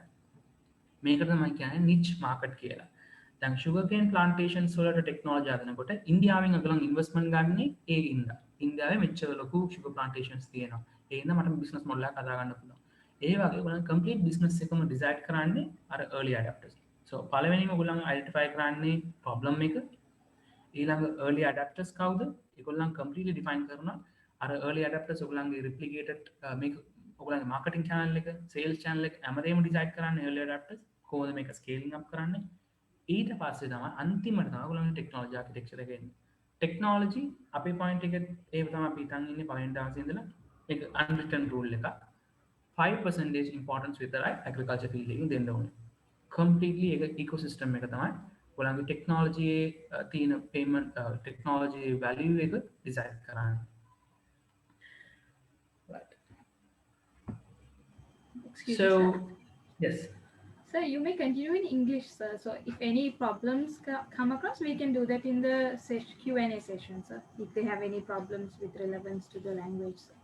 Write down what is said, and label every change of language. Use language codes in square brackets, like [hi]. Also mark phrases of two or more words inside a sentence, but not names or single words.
[si] මේක තමයි කියන්නේ [en] niche market [si] කියලා. දැන් [en] sugar cane plantations [si] වලට ටෙක්නොලොජි හදනකොට ඉන්දියාවෙන් අගලන් ඉන්වෙස්ට්මන්ට් ගන්නේ ඒ ඉඳලා. ඉන්දියාවේ මෙච්චර ලොකු [en] sugar plantations [si] තියෙනවා. ඒ ඉඳලා මට [en] business model [si] එකක් හදා ගන්න පුළුවන්. ඒ වගේ ඔයගොල්ලන් [en] complete business [si] එකම ඩිසයිඩ් කරන්නේ අර [en] early adapters. [si] So පළවෙනිම ඔයගොල්ලන් identify කරන්නේ problem එක. ඊළඟ [en] early adapters [si] කවුද? ඒගොල්ලන් completely define කරනවා. අර [en] early adapters [si] ඔයගොල්ලන්ගේ replicated මේක ඔයගොල්ලන්ගේ [en] marketing channel [si] එක, [en] sales channel [si] එක හැමදේම decide කරන්නේ [en] early adapters. [si] කොහොමද මේක [en] scaling up [si] කරන්නේ? ඊට පස්සේ තමයි අන්තිමට තමයි ඔයගොල්ලන්ගේ [en] technology architecture [si] එක එන්නේ. Technology අපේ point එක ඒ තමයි අපි හිතන් ඉන්නේ පළවෙනි දවසේ ඉඳලා. ඒක [en] unwritten rule [si] එක. 5% importance විතරයි [en] agriculture field [si] එකකින් දෙන්න ඕනේ. Completely එක ecosystem එක තමයි ඔයගොල්ලන්ගේ technology තියෙන [en] payment technology value [si] එක decide කරන්නේ. [en] Excuse So, me, sir. yes. Sir, you may continue in English, sir. So if any problems come across, we can do that in the Q&A session, sir, if they have any problems with relevance to the language, sir.